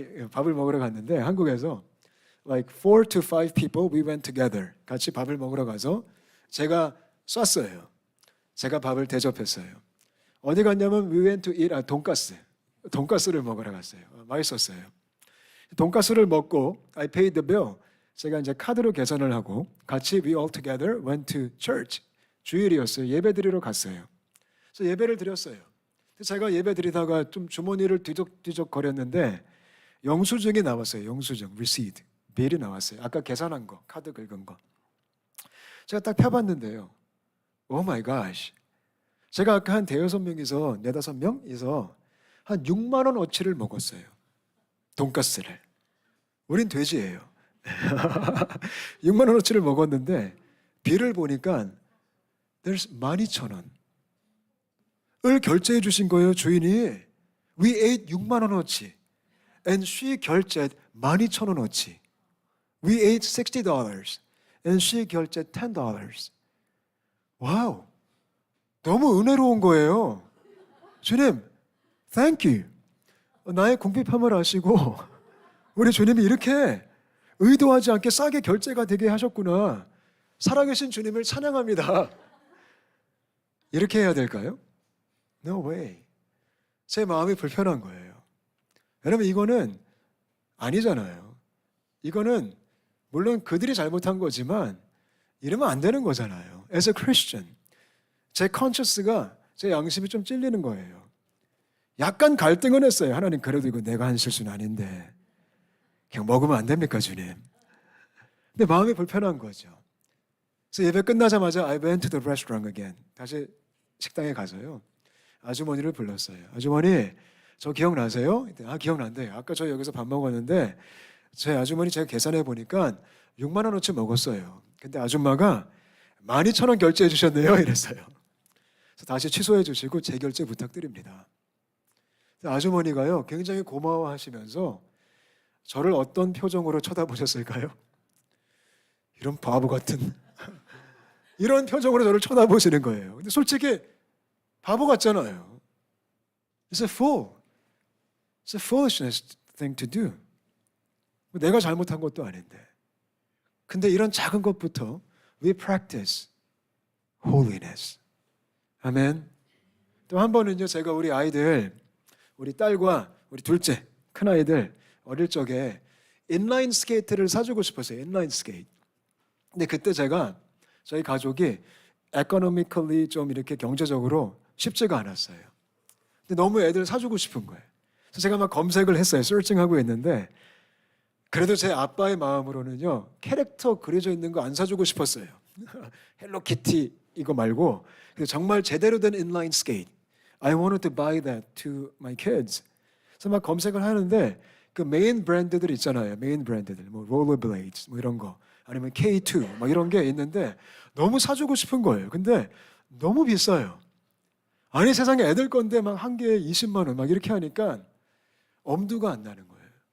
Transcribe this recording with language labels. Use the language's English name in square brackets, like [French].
[Korean] 밥을 먹으러 갔는데 한국에서 [English] like 4 to 5 people we went together. [Korean] 같이 밥을 먹으러 가서 제가 쐈어요. 제가 밥을 대접했어요. 어디 갔냐면 [English] we went to eat [Korean] 돈가스를 먹으러 갔어요. 맛있었어요. 돈가스를 먹고 [English] I paid the bill. [Korean] 제가 이제 카드로 계산을 하고 같이 [English] we all together went to church. [Korean] 주일이었어요. 예배 드리러 갔어요. 그래서 예배를 드렸어요. 제가 예배 드리다가 좀 주머니를 뒤적 거렸는데 영수증이 나왔어요. 영수증, receipt, 빌이 나왔어요. 아까 계산한 거, 카드 긁은 거. 제가 딱 펴봤는데요. 오 마이 갓. 제가 아까 한 대여섯 명이서, 네다섯 명이서 한 6만 원어치를 먹었어요. 돈가스를. 우린 돼지예요. 6만 원어치를 먹었는데 빌을 보니까 there's 12,000원. 을 결제해 주신 거예요, 주인이. [English] We ate 6만 원어치. And she 결제ed 12,000원어치. We ate $60. And she 결제ed $10. [Korean] 와우. 너무 은혜로운 거예요. [English] 주님, thank you. [Korean] 나의 궁핍함을 아시고 우리 주님이 이렇게 의도하지 않게 싸게 결제가 되게 하셨구나. 살아계신 주님을 찬양합니다. 이렇게 해야 될까요? [English] No way. [Korean] 제 마음이 불편한 거예요. 여러분, 이거는 아니잖아요. 이거는 물론 그들이 잘못한 거지만 이러면 안 되는 거잖아요. [English] As a Christian, [Korean] 제 conscience가, 제 양심이 좀 찔리는 거예요. 약간 갈등은 했어요. 하나님, 그래도 이거 내가 한 실수는 아닌데 그냥 먹으면 안 됩니까, 주님? 근데 마음이 불편한 거죠. 그래서 예배 끝나자마자 [English] I went to the restaurant again. [Korean] 다시 식당에 가서요. 아주머니를 불렀어요. 아주머니, 저 기억나세요? 기억난대요. 아까 저 여기서 밥 먹었는데 제 아주머니 제가 계산해 보니까 6만 원어치 먹었어요. 근데 아줌마가 12,000원 결제해 주셨네요. 이랬어요. 그래서 다시 취소해 주시고 재결제 부탁드립니다. 아주머니가요, 굉장히 고마워하시면서 저를 어떤 표정으로 쳐다보셨을까요? 이런 바보 같은 이런 표정으로 저를 쳐다보시는 거예요. 근데 솔직히 바보 같잖아요. [English] It's a fool. It's a foolishness thing to do. [Korean] 내가 잘못한 것도 아닌데. 근데 이런 작은 것부터 [English] we practice holiness. [Korean] 아멘. 또 한 번은요, 제가 우리 아이들, 우리 딸과 우리 둘째 큰 아이들 어릴 적에 인라인 스케이트를 사주고 싶었어요. 인라인 스케이트. 근데 그때 제가 저희 가족이 economically 좀 이렇게 경제적으로 쉽지가 않았어요. 근데 너무 애들 사주고 싶은 거예요. 그래서 제가 막 검색을 했어요. 서칭하고 있는데 그래도 제 아빠의 마음으로는요, 캐릭터 그려져 있는 거 안 사주고 싶었어요. 헬로키티 이거 말고 정말 제대로 된 인라인 스케이트. [English] I wanted to buy that to my kids. [Korean] 그래서 막 검색을 하는데 그 메인 브랜드들 있잖아요. 메인 브랜드들, 뭐 롤러블레이드, 뭐 이런 거, 아니면 K2, 막 이런 게 있는데 너무 사주고 싶은 거예요. 근데 너무 비싸요. 아니 세상에 애들 건데 막 한 개에 20만 원 막 이렇게 하니까 엄두가 안 나는 거예요.